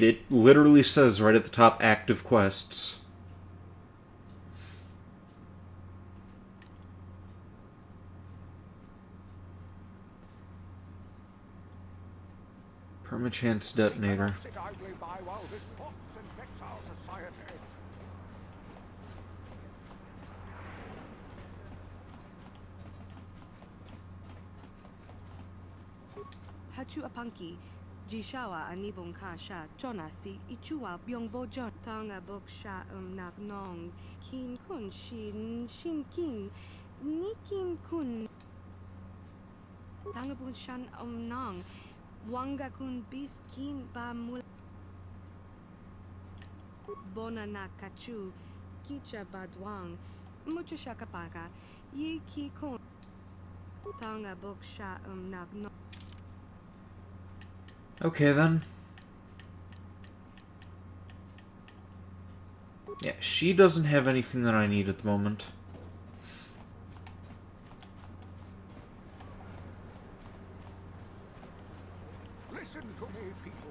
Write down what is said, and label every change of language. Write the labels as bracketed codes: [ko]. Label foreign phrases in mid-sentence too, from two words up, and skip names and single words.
[en] It literally says right at the top, active quests. Permachance detonator. Sit idly by while this mocks and vexes our society. Hachu apanki, Jishawa anibong kasha, Jonasi, Ichua byongbo jot tanga boksha nak nong, kin kun shin kin, nikin kun tanga bun shan nong, wanga kun bis kin ba mul bona na kachu, kicha badwang, mucho shakapaka, yi ki kun tanga boksha nak nong. Okay, then. Yeah, she doesn't have anything that I need at the moment. Listen to me, people.